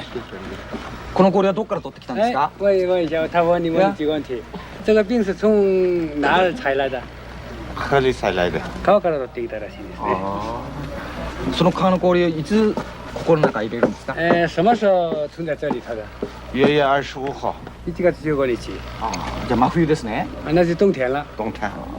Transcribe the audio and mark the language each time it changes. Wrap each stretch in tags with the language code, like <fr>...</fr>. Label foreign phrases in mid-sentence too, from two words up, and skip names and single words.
<ja>この氷はどこから取ってきたんですか？</ja> <zh>问一下，他问你问几个问题。这个冰是从哪儿采来的？河里采来的。</zh> <ja>川から取ってきたらしいですね。その川の氷をいつここの中入れるんですか？</ja> <zh>什么时候存在这里头的 1月25号。</zh> <ja>？1月15 日。じゃあ真冬ですね。</ja> <zh>那就冬天了。冬天。</zh>